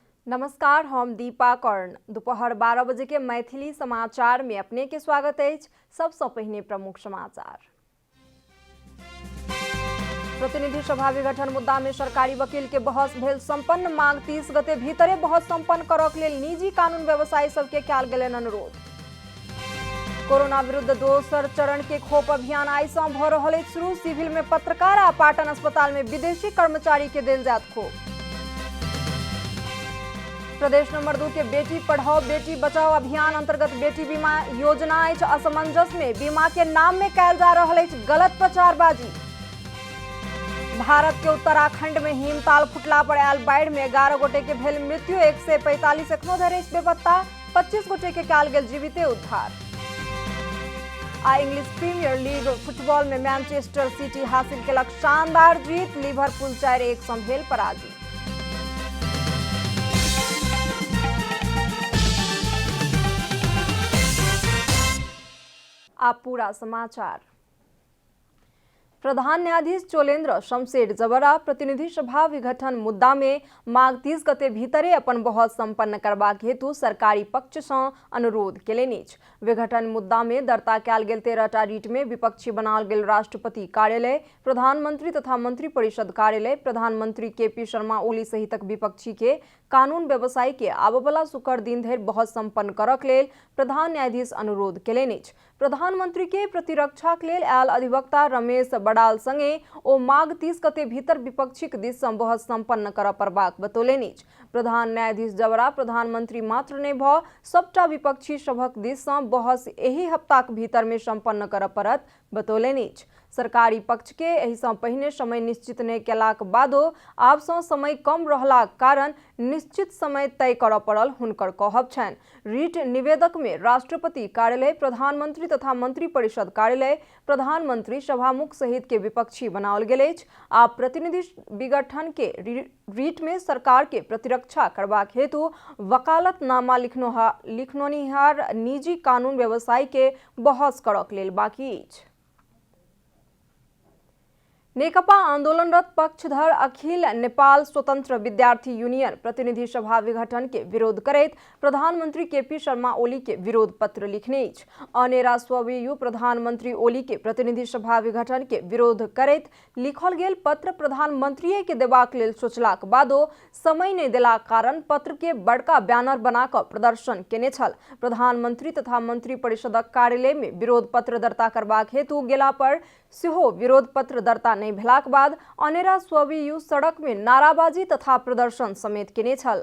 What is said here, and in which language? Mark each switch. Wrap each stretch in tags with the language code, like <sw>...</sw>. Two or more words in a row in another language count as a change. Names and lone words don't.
<mai>नमस्कार, हम दीपा कर्ण। दोपहर 12 बजे के मैथिली समाचार में अपने के स्वागत है। सबसे पहले प्रमुख समाचार। प्रतिनिधि सभा विघटन मुद्दा में सरकारी वकील के बहस भेल संपन्न। मांग 30 गते भीतरे बहस संपन्न करक लेल निजी कानून व्यवसायी सबके कयल गेलनि अनुरोध। कोरोना विरुद्ध दोसर चरण के खोप अभियान आई से भ रहल अछि शुरू। सिविल में पत्रकार आ पाटन अस्पताल में विदेशी कर्मचारी के देल जात खोप। प्रदेश नंबर 2 के बेटी पढ़ाओ बेटी बचाओ अभियान अंतर्गत बेटी बीमा योजना अछि असमंजस में। बीमा के नाम में कयल जा रहल अछि गलत प्रचारबाजी। भारत के उत्तराखंड में हिमताल फुटला पर आयल बाढ़ि में 11 गोटे के भेल मृत्यु। 145 एखनो धरि अछि बेपत्ता। 25 गोटे के कयल गेल जीविते उद्धार। आ इंग्लिश प्रीमियर लीग फुटबॉल में मैनचेस्टर सिटी हासिल केलक शानदार जीत। लिवरपूल 4-1 सँ भेल पराजित। आप पूरा समाचार। प्रधान न्यायाधीश चोलेन्द्र शमशेर जबरा प्रतिनिधि सभा विघटन मुद्दा में माघ 30 गते भीतरे अपन बहस संपन्न करबाक हेतु सरकारी पक्ष से अनुरोध केलनि अछि। विघटन मुद्दा में दर्ता कयल गेल 13टा रीट में विपक्षी बनाओल गेल राष्ट्रपति कार्यालय, प्रधानमंत्री तथा मंत्री परिषद कार्यालय, प्रधानमंत्री केपी शर्मा ओली सहितक विपक्षी के कानून व्यवसायी के आबवला शुक्र दिन धरि बहस संपन्न करक लेल प्रधान न्यायाधीश अनुरोध केलनि अछि। प्रधानमंत्री के प्रतिरक्षाक लेल आयल अधिवक्ता रमेश बड़ाल संगे ओ माघ 30 गते भीतर विपक्षीक दिस सँ बहस संपन्न करऽ पड़बाक बतौलनि अछि। प्रधान न्यायाधीश जबरा प्रधानमंत्री मात्र नहि भ सबटा विपक्षी सभक दिस सँ बहस एहि हफ्ताक भीतर में संपन्न करऽ पड़त बतौलनि अछि। सरकारी पक्ष के एहि सँ पहिने समय निश्चित नहि केलाक बादो आब सँ समय कम रहलाक कारण निश्चित समय तय करऽ पड़ल हुनकर कहब छनि। रीट निवेदक में राष्ट्रपति कार्यालय, प्रधानमंत्री तथा मंत्री परिषद कार्यालय, प्रधानमंत्री सभामुख सहित के विपक्षी बनाओल गेल अछि। आ प्रतिनिधि विघटन के रीट में सरकार के प्रतिरक्षा करबाक हेतु वकालतनामा लिखनोनिहार निजी कानून व्यवसायी के बहस करक लेल बाकी अछि। नेकपा आंदोलनरत पक्षधर अखिल नेपाल स्वतंत्र विद्यार्थी यूनियन प्रतिनिधि सभा विघटन के विरोध करैत प्रधानमंत्री केपी शर्मा ओली के विरोध पत्र लिखने अछि। अनेरा स्वयं प्रधानमंत्री ओली के प्रतिनिधि सभा विघटन के विरोध करैत लिखल गेल पत्र प्रधानमंत्री के देबाक लेल सोचलाक बादो समय नहीं देलाक कारण पत्र के बड़का बैनर बना कऽ प्रदर्शन केने छल। प्रधानमंत्री तथा मंत्री परिषदक कार्यालय में विरोध पत्र दर्ता करबाक हेतु गेला पर सेहो विरोध पत्र दर्ता नहीं भेलाक बाद अनेरा स्वयं सड़क में नाराबाजी तथा प्रदर्शन समेत केने छल।</mai>